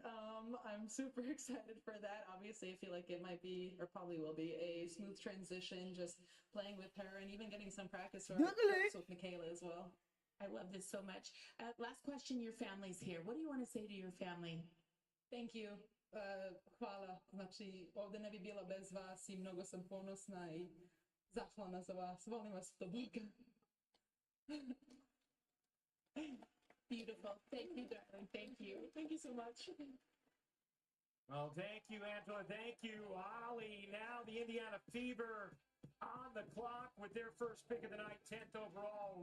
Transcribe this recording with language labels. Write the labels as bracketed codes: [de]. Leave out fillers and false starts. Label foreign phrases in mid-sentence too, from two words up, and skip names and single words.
[en] I'm super excited for that. Obviously, I feel like it might be, or probably will be, a smooth transition just playing with her and even getting some practice with Michaela as well. I love this so much. Last question, your family's here. What do you want to say to your family? Thank you. [sr] Hvala. Znači, ovde ne bi bila bez vas I mnogo sam ponosna I zahvalna za vas. Volim vas do Boga. [en] Beautiful. Thank you, darling. Thank you. Thank you so much. Well, thank you, Angela. Thank you, Ollie. Now the Indiana Fever on the clock with their first pick of the night, 10th overall.